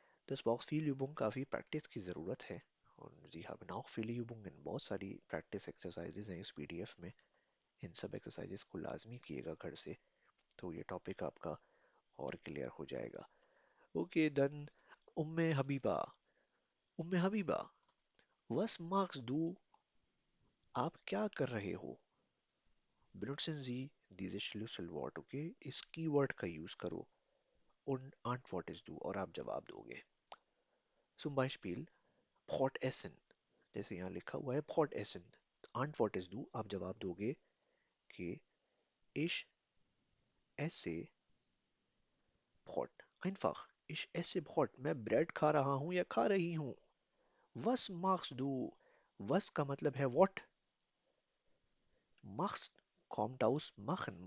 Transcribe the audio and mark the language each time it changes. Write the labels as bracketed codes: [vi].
[de] Das Bauchspiegelübung [hi] काफ़ी practice की ज़रूरत है. और जी हाँ, [de] auch viele Übungen, [hi] बहुत सारी प्रैक्टिस एक्सरसाइजेज हैं इस पीडीएफ में. इन सब एक्सरसाइजेज को लाजमी कीजिएगा घर से. तो ये टॉपिक आपका और क्लियर हो जाएगा. Okay done. Umme Habiba. [de] उम्मे हबीबा, was machst du? [hi] आप क्या कर रहे हो? [de] Benutzen Sie dieses Schlüsselwort, okay? [hi] इस कीवर्ड का यूज करो. [de] Und antwortest du [hi] और आप जवाब दोगे. [de] Zum Beispiel Brot essen. [hi] जैसे यहाँ लिखा हुआ है [de] Brot essen. Antwortest du [hi] आप जवाब दोगे कि [de] ich esse Brot. Einfach. Ich esse Brot. [hi] मैं ब्रेड खा रहा हूँ या खा रही हूँ. [de] Was machst du? [hi] Was का मतलब है [en] what. [de] Machst kommt aus machen.